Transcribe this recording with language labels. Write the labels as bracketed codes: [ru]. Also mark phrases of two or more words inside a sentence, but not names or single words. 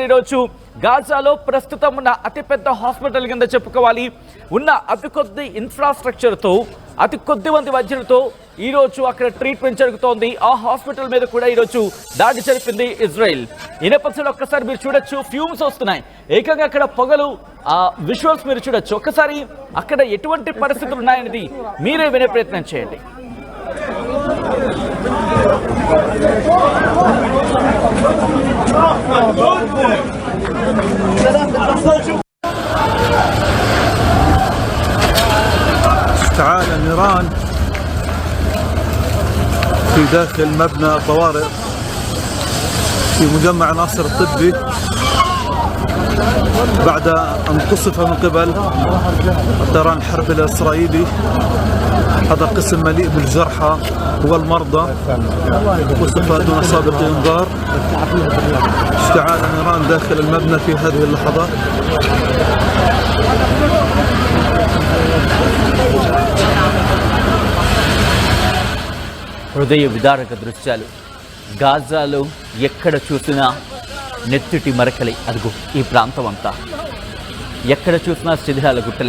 [te] ఈరోజు గాజాలో ప్రస్తుతం ఉన్న అతిపెద్ద హాస్పిటల్ కింద చెప్పుకోవాలి, ఉన్న అతి కొద్ది ఇన్ఫ్రాస్ట్రక్చర్తో, అతి కొద్ది మంది వైద్యులతో ఈరోజు అక్కడ ట్రీట్మెంట్ జరుగుతోంది. ఆ హాస్పిటల్ మీద కూడా ఈరోజు దాడి జరిపింది ఇజ్రాయెల్. ఈ నేపథ్యంలో ఒక్కసారి మీరు చూడొచ్చు, ఫ్యూమ్స్ వస్తున్నాయి ఏకంగా అక్కడ పొగలు. ఆ విజువల్స్ మీరు చూడొచ్చు. ఒక్కసారి అక్కడ ఎటువంటి పరిస్థితులు ఉన్నాయనేది మీరే వినే ప్రయత్నం చేయండి. [ar] اشتعال النيران في داخل مبنى طوارئ في مجمع ناصر الطبي بعد أن قصف من قبل الطيران الحربي الإسرائيلي. هذا قسم مليء بالجرحى والمرضى، قصف دون سابق إنذار. اشتعال النيران داخل المبنى في هذه اللحظات. [te] హృదయ విదారక దృశ్యాలు. గాజాలో ఎక్కడ చూసినా నెత్తిటి మరకలే. అదిగో ఈ ప్రాంతం అంతా ఎక్కడ చూసినా శిథిలాల గుట్టలే.